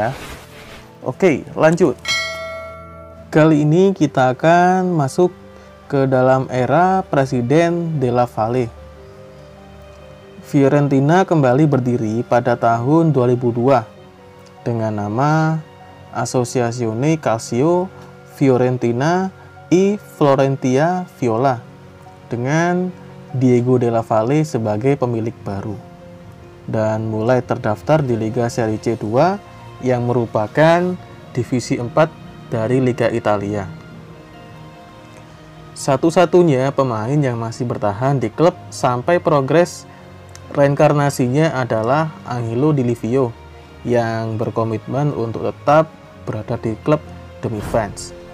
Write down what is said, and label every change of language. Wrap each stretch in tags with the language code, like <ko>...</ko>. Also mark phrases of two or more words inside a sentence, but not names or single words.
<id>Oke, lanjut. Kali ini kita akan masuk ke dalam era Presiden Della Valle. Fiorentina kembali berdiri pada tahun 2002 dengan nama Associazione Calcio Fiorentina e Florentia Viola dengan Diego Della Valle sebagai pemilik baru dan mulai terdaftar di Liga Serie C2 yang merupakan divisi 4 dari Liga Italia. Satu-satunya pemain yang masih bertahan di klub sampai progres reinkarnasinya adalah Angelo Di Livio yang berkomitmen untuk tetap berada di klub demi fans.</id>